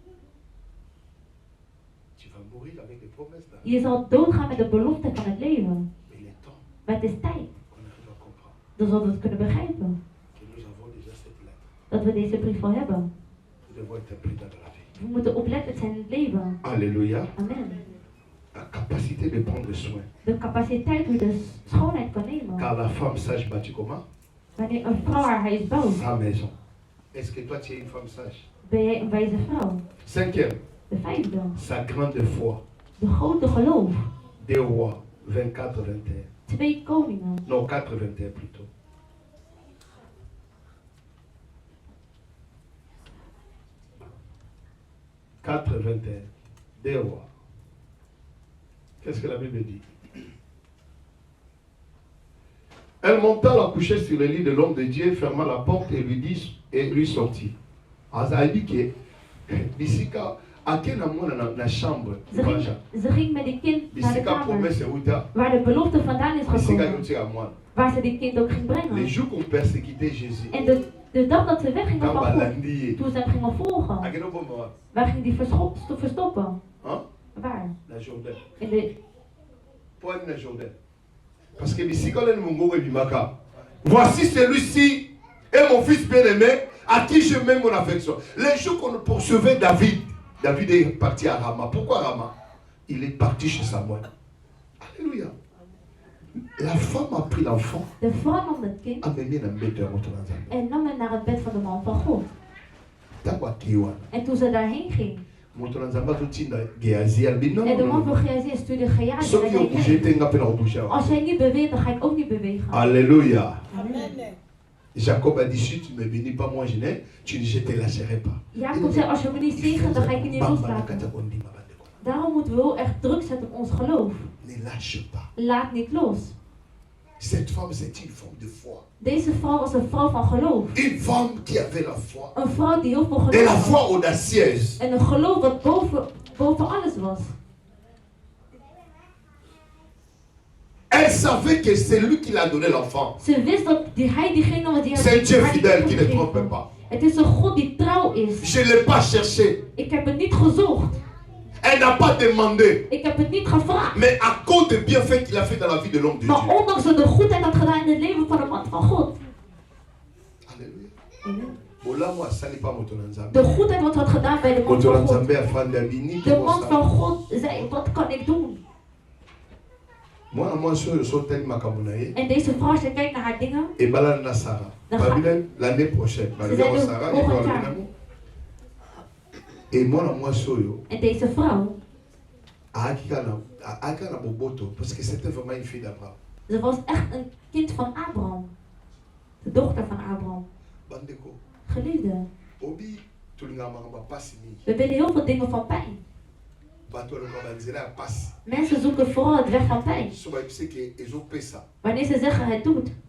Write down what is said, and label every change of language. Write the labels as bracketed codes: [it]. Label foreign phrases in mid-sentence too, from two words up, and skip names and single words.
[nl] Je zal doodgaan met de belofte van het leven. Maar het is tijd. Dan zullen we het kunnen begrijpen. Dat we deze brief al hebben. We moeten oplettend zijn in het leven. Alléluia. Amen. [fr] La capacité de prendre soin. [nl] De capaciteit hoe de schoonheid kan nemen. [fr] Car la femme sage bâtit comment? [nl] Wanneer een vrouw haar huis bouwt. [fr] Sa maison. Est-ce que toi tu es une femme sage? [nl] Ben jij een wijze vrouw? [fr] Cinquième. [nl] De vijfde. [fr] Sa grande foi. [nl] De grote geloof. [fr] 2 Rois 24-21. [nl] 2 Koningen. [fr] Non, 4-21 plutôt. « 4-21. 2 Rois. Qu'est-ce que la Bible dit? Elle monta la coucher sur le lit de l'homme de Dieu, ferma la porte et lui sortit. Elle dit que Bisika a na chambre. [nl] Ze ging met die kind naar de kamer waar de belofte vandaan is gekomen. Waar ze die kind ook ging brengen. [fr] Les jours qu'on persécutait Jésus. [nl] En de dag dat ze weggingen van God, toen ze hem gingen volgen. Waar ging die verstoppen? Waar? In de... [fr] Parce que voici celui-ci est mon fils bien-aimé à qui je mets mon affection. Les jours qu'on poursuivait David est parti à Rama. Pourquoi Rama? Il est parti chez Samuel. Alléluia. La femme a pris l'enfant. [nl] De vrouw nam het kind en nam het naar het bed van de man van God. En toen ze daarheen ging. En de man van Gehazi stuurde Gehazi. Als jij niet beweegt, dan ga ik ook niet bewegen. Alléluia. Amen. [fr] Jacob a dit, si tu ne me bénis pas, moi je te lâcherai pas. [nl] Jacob zei, als je me niet zegent, dan ga ik je niet loslaten. Daarom moeten we wel echt druk zetten op ons geloof. [fr] Ne lâche pas. [nl] Laat niet los. [fr] Cette femme, c'est une femme de foi. [nl] Deze vrouw was een vrouw van geloof. [fr] Une femme qui avait la foi. [nl] Een vrouw die heel veel geloof had. [fr] Et la foi audacieuse. [nl] En een geloof dat boven alles was. [fr] Elle savait que c'est lui qui l'a donné l'enfant. [nl] Ze wist dat hij diegene was die haar. [fr] C'est un Dieu fidèle qui ne trompe pas. [nl] Het is een God die trouw is. [fr] Je ne l'ai pas cherché. [nl] Ik heb het niet gezocht. [fr] Elle n'a pas demandé. [nl] Ik heb het niet gevraagd. [fr] Mais à cause des bienfaits qu'il a fait dans la vie de l'homme de Dieu. [nl] Maar ondanks dat de goedheid had gedaan in het leven van de man van God. Alléluia. Amen. De De goedheid wat had gedaan bij de man van God. De man van God zei, wat kan ik doen? En deze vrouw, ze kijkt naar haar dingen. [fr] L'année prochaine. [nl] En deze vrouw, [fr] parce que c'était vraiment une fille d'Abraham. [nl] Ze was echt een kind van Abraham. De dochter van Abraham. Geliefde. We willen heel veel dingen van pijn. Mensen zoeken vooral het weg van pijn. Wanneer ze zeggen het doet.